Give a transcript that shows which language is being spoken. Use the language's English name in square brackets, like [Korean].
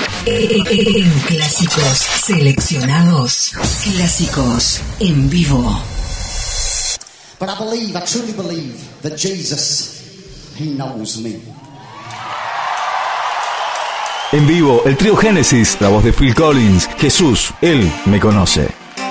[Spanish] En clásicos seleccionados, clásicos en vivo. [English] But I believe, I truly believe that Jesus, he knows me. [Spanish] En vivo, el trío Génesis, la voz de Phil Collins, Jesús, él me conoce.